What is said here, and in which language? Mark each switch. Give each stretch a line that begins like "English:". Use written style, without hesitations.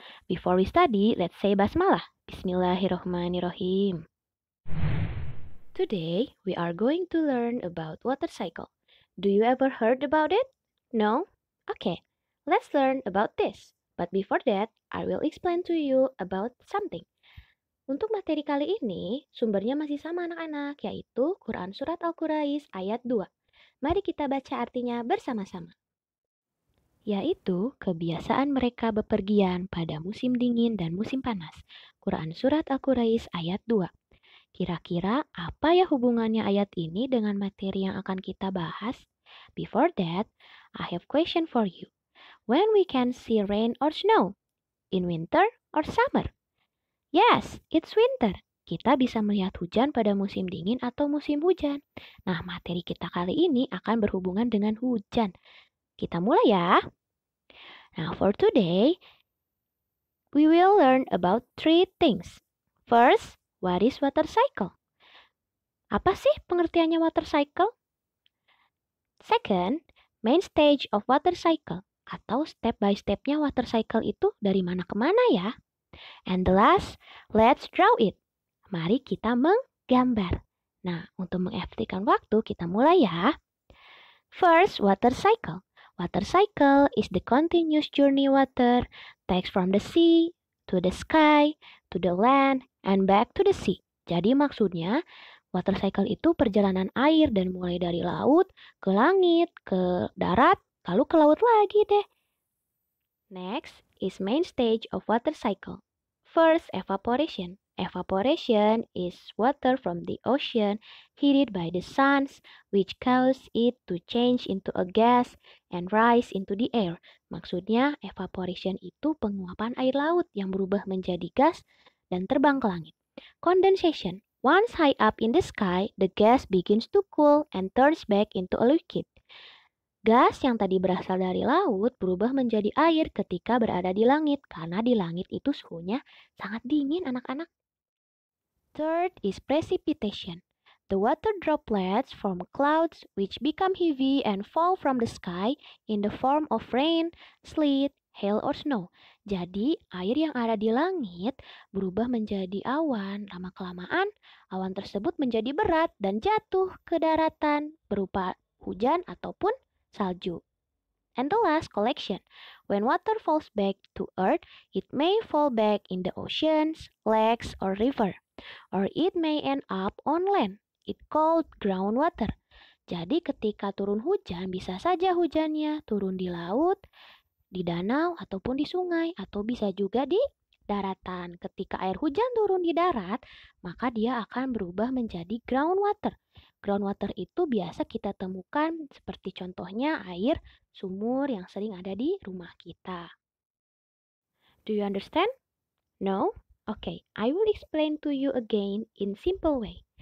English: Before we study, let's say basmalah. Bismillahirrahmanirrahim. Today, we are going to learn about water cycle. Do you ever heard about it? No? Okay, let's learn about this. But before that, I will explain to you about something.
Indonesian: Untuk materi kali ini, sumbernya masih sama anak-anak, yaitu Quran Surat Al-Quraish ayat 2. Mari kita baca artinya bersama-sama. Yaitu kebiasaan mereka bepergian pada musim dingin dan musim panas. Quran Surat Al-Quraish ayat 2. Kira-kira apa ya hubungannya ayat ini dengan materi yang akan kita bahas?
English: Before that, I have question for you. When we can see rain or snow? In winter or summer? Yes, it's winter.
Indonesian: Kita bisa melihat hujan pada musim dingin atau musim hujan. Nah, materi kita kali ini akan berhubungan dengan hujan. Kita mulai ya.
English: Now, for today, we will learn about three things. First, what is water cycle?
Indonesian: Apa sih pengertiannya water cycle?
English: Second, main stage of water cycle
Indonesian: atau step by stepnya water cycle itu dari mana ke mana ya?
English: And the last, let's draw it.
Indonesian: Mari kita menggambar. Nah, untuk mengefektifkan waktu, kita mulai ya.
English: First, water cycle. Water cycle is the continuous journey water takes from the sea to the sky to the land and back to the sea.
Indonesian: Jadi maksudnya, water cycle itu perjalanan air dan mulai dari laut ke langit, ke darat, lalu ke laut lagi deh.
English: Next is main stage of water cycle. First, evaporation. Evaporation is water from the ocean heated by the sun, which cause it to change into a gas and rise into the air.
Indonesian: Maksudnya, evaporation itu penguapan air laut yang berubah menjadi gas dan terbang ke langit. Condensation.
English: Once high up in the sky, the gas begins to cool and turns back into a liquid.
Indonesian: Gas yang tadi berasal dari laut berubah menjadi air ketika berada di langit, karena di langit itu suhunya sangat dingin anak-anak.
English: Third is precipitation. The water droplets from clouds which become heavy and fall from the sky in the form of rain, sleet, hail, or snow.
Indonesian: Jadi, air yang ada di langit berubah menjadi awan. Lama-kelamaan, awan tersebut menjadi berat dan jatuh ke daratan berupa hujan ataupun salju.
English: And the last, collection. When water falls back to earth, it may fall back in the oceans, lakes, or river. Or it may end up on land. It called groundwater.
Indonesian: Jadi ketika turun hujan, bisa saja hujannya turun di laut, di danau, ataupun di sungai, atau bisa juga di daratan. Ketika air hujan turun di darat, maka dia akan berubah menjadi groundwater. Groundwater itu biasa kita temukan seperti contohnya air sumur yang sering ada di rumah kita.
English: Do you understand? No? Okay, I will explain to you again in simple way.